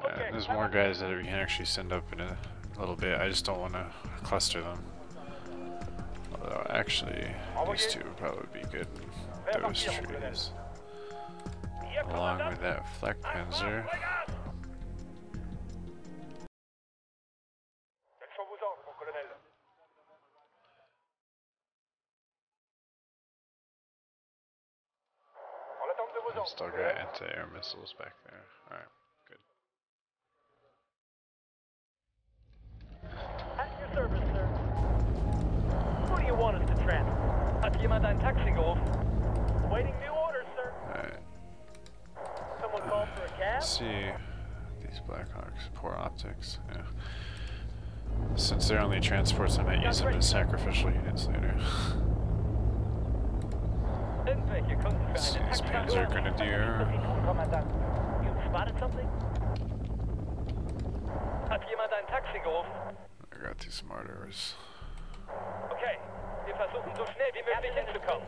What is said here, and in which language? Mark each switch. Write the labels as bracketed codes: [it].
[en] There's more guys that we can actually send up in a little bit. I just don't want to cluster them. Although actually, these two would probably be good. Those trees, along with that flak panzer. [fr] Quels sont vos ordres, mon colonel? En l'attente de vos ordres. [en] Still got anti-air missiles back there. Alright, good. At your service, sir. Who do you want us to transfer? [de] Hat jemand ein Taxi gerufen? [en] Waiting new orders, sir. Alright. Someone called for a cab? Let's see. These Blackhawks, poor optics. Yeah. Since they're only transports, I might use them as sacrificial units later. [de] Irgendwelche Kunden für [en] Let's see, [de] eine [en] these [de] Taxi- Panzer Grenadier. [en] You spotted something? [de] Hat jemand ein Taxi gerufen? [en] I got these martyrs. [de] Okay, wir versuchen so schnell wie möglich hinzukommen.